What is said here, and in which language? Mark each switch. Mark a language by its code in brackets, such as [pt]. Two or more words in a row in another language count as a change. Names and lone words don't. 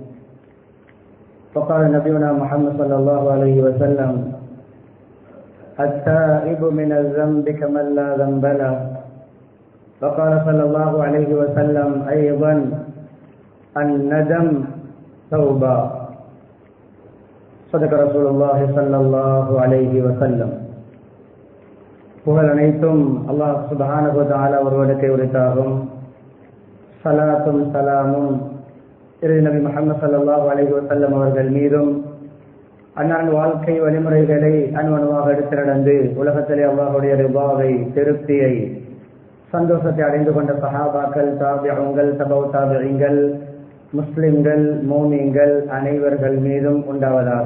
[ar] وقال نبينا محمد صلى الله عليه وسلم التائب من الذنب كمن لا ذنب له. وقال صلى الله عليه وسلم أيضا الندم توبة. صدق رسول الله صلى الله عليه وسلم. [ta] புகழ் அனைத்தும் அல்லாஹ் [ar] سبحانه وتعالى [ta] ஒருவனுக்கே உரித்தாகும். ஸலாத்தும் ஸலாமும் இறுதி நபி முஹம்மது [ar] صلى الله عليه وسلم [ta] அவர்கள் மீதும் அன்னாரின் வாழ்க்கை வழிமுறைகளை அணுவணுவாக எடுத்து நடந்து உலகத்திலே அல்லாஹ்வுடைய ரிபாவை திருப்தியை சந்தோஷத்தை அடைந்து கொண்ட சஹாபாக்கள் தாபிஊன்கள் தபவு தாபிஈன்கள் முஸ்லிம்கள் மோமின்கள் அனைவர்கள் மீதும் உண்டாவதாக.